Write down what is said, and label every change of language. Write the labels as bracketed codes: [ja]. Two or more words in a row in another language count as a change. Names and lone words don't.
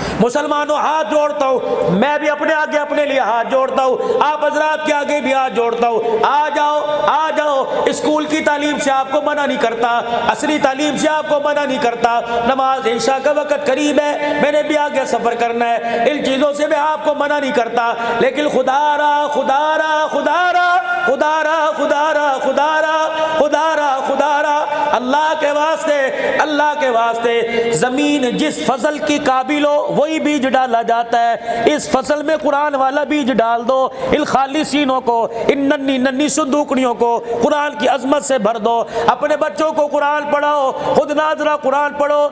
[ur] مسلمانوں ہاتھ جوڑتا ہوں، میں بھی اپنے آگے اپنے لیے ہاتھ جوڑتا ہوں، آپ حضرات کے آگے بھی ہاتھ جوڑتا ہوں، آ جاؤ آ جاؤ، اسکول کی تعلیم سے آپ کو منع نہیں کرتا، عصری تعلیم سے آپ کو منع نہیں کرتا، نماز عشاء کا وقت قریب ہے، میں نے بھی آگے سفر کرنا ہے، ان چیزوں سے میں آپ کو منع نہیں کرتا، لیکن خدا را خدا را خدا را خدا را خدا را خدا را خدا را خدا را اللہ کے واسطے، اللہ کے واسطے، زمین جس فصل کی قابل ہو وہی بیج ڈالا جاتا ہے، اس فصل میں قرآن والا بیج ڈال دو، ان خالی سینوں کو، ان ننھی ننھی صندوقڑیوں کو قرآن کی عظمت سے بھر دو، اپنے بچوں کو قرآن پڑھاؤ، خود ناظرہ قرآن پڑھو،